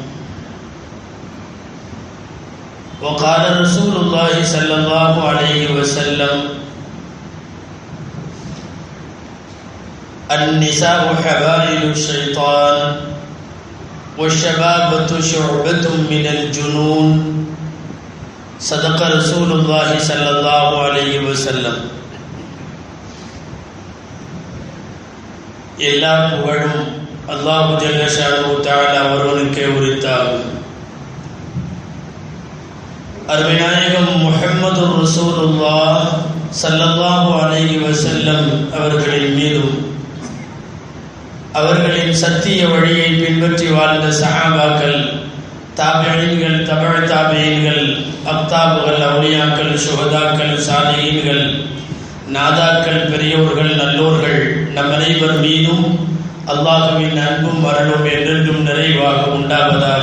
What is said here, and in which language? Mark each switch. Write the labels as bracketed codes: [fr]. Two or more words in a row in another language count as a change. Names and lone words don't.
[ar] وقال رسول الله صلى الله عليه وسلم النساء حبائل الشيطان والشبابة شعبة من الجنون صدق رسول الله صلى الله عليه وسلم. [ta] எல்லா புகழும் [ar] الله جل شأنه تعالى [ta] ஒருவனுக்கே உரித்தாகும். அருமைநாயகம் முஹம்மது [ar] رسول الله صلى الله عليه وسلم [ta] அவர்களின் மீதும் அவர்களின் சத்திய வழியை பின்பற்றி வாழ்ந்த சஹாபாக்கள், தாபிஈன்கள், தபஅ தாபிஈன்கள், அக்தாபுகள், அவுலியாக்கள், சுஹதாக்கள், சாலிஹீன்கள், நாதாக்கள், பெரியோர்கள், நல்லோர்கள் நம் அனைவர் மீதும் அல்லாஹ்வின் அன்பும் அருளும் என்றென்றும் நிறைவாக உண்டாவதாக.